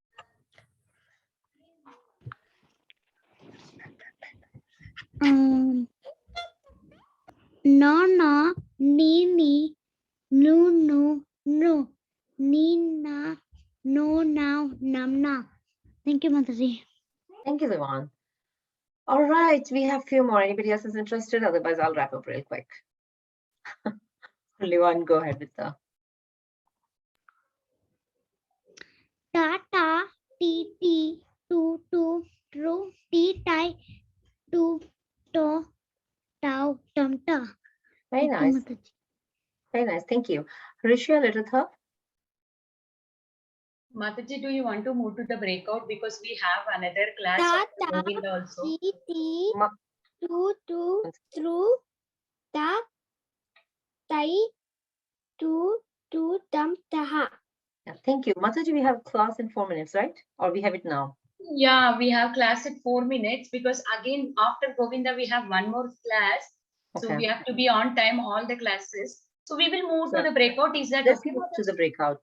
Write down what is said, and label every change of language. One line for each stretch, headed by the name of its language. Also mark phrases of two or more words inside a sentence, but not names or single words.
English: No, ni, no, nina, no, now, namna. Thank you, Mataji. Thank you, Livan. All right, we have few more. Anybody else is interested? Otherwise, I'll wrap up real quick. Livan, go ahead with the. Tata, ti, tu, tru, ti, tai, tu, to, tau, tum, ta. Very Thank you, nice. Mataji. Very nice. Thank you. Rishya, letter Th. Mataji, do you want to move to the breakout because we have another class Tata, of Govinda also? ti, Ma- tu, tru, ta, tai, tu, tum, taha. Yeah, thank you. Mataji, we have class in 4 minutes, right? Or we have it now? Yeah, we have class at 4 minutes because again after Govinda we have one more class. So Okay. we have to be on time all the classes. So we will move to Sure. the breakout. Is that Let's okay? move to the breakout.